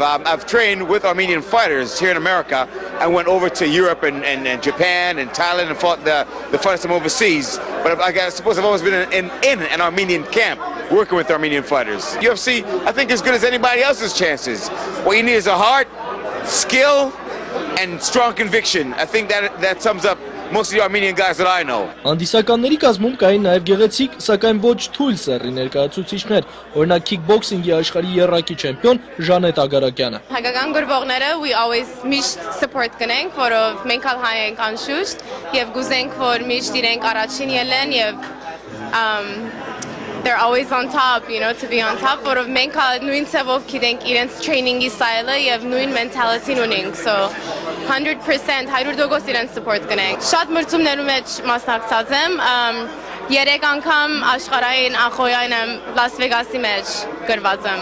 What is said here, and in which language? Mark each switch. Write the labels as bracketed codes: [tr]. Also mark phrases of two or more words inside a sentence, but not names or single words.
[en] I've trained with Armenian fighters here in America. I went over to Europe and Japan and Thailand and fought the fighters from overseas. But I suppose I've always been in an Armenian camp working with Armenian fighters. UFC, I think, as good as anybody else's chances. What you need is a heart, skill, and strong conviction. I think that sums up most of the Armenian guys that I know. [hy] Հանդիսականների կազմում կային նաև գեղեցիկ, սակայն ոչ թույլ սեռի ներկայացուցիչներ, օրինակ kickboxing-ի աշխարհի եռակի չեմպիոն Ժանետ Ագարակյանը։ Հայկական գրվողները [en] we always [hy] միշտ support կնենք, որով մենք ալ հայ ենք անշուշտ եւ գուզենք, որ միշտ իրենք առաջին ելեն եւ [en] they're always on top, you know, to be on top, [hy] որով մենք նույն ցավով գիտենք իրենց training-ի style-ը եւ նույն mentality-ն ունենք, so 100% 100% իրենց support կնենք։ Շատ մրցումներում մեջ մասնակցած եմ, 3 անգամ աշխարհային ախոյան եմ Լաս Վեգասի մեջ գրված եմ։